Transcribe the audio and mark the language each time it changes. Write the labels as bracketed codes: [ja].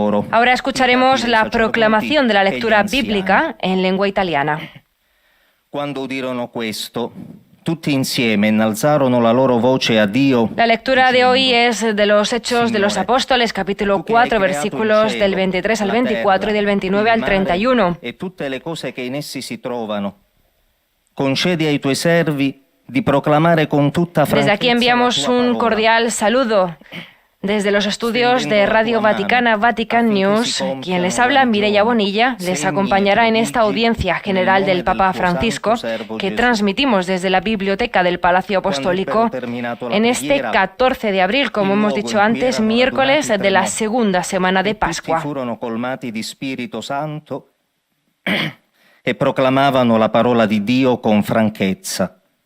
[es] Ahora escucharemos la proclamación de la lectura bíblica en lengua italiana. [it] Quando udirono questo, tutti insieme innalzarono la loro voce a Dio. [es] La lectura de hoy es de los Hechos de los Apóstoles, capítulo 4, versículos del 23 al 24 y del 29 al 31. [it] E tutte le cose che in essi si trovano. Concedi ai tuoi servi di proclamare con tutta franchezza. [es] Desde aquí enviamos un cordial saludo. Desde los estudios de Radio Vaticana, Vatican News, quien les habla, Mireia Bonilla, les acompañará en esta audiencia general del Papa Francisco que transmitimos desde la biblioteca del Palacio Apostólico en este 14 de abril, como hemos dicho antes, miércoles de la segunda semana de Pascua. [it] Furono colmati di Spirito Santo e proclamavano la parola di Dio con franchezza.